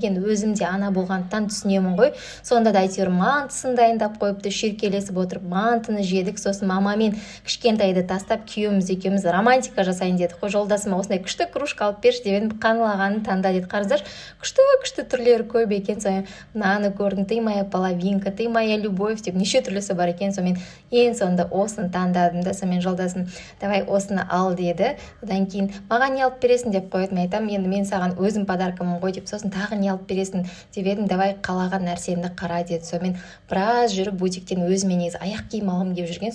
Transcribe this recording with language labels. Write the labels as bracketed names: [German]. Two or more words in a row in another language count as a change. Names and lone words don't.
[Kazakh] Енді өзім де ана болғандықтан түсінемін ғой. Сонда да әйтеуір мантысын дайындап қойыпты, шүйіркелесіп отырып мантыны жедік. Сосын мамамен кішкентайды тастап күйеуіміз екеуміз романтика жасайын дедік қой. Жолдасыма осындай күшті кружка алып берші деп едім. Қаңлағанын таңда деді. Қарыздар, күшті түрлері көп екен. Наны көрдім, [Russian] ты моя половинка, ты моя любовь [Kazakh] деп неше түрлісі бар екен. Сонымен ең соңында осыны таңдадым да, сонымен жолдасым давай осыны ал деді. Одан кейін маған не алып бересің деп қойдым. Айтам, енді мен саған өзім подаркамын ғой деп. Сосын тағы не алып бересің деп едім. Давай қалаған нәрсеңді қара деді. Сонымен біраз жүріп бутиктен өзіме негізі аяқ киім алғым келіп жүрген.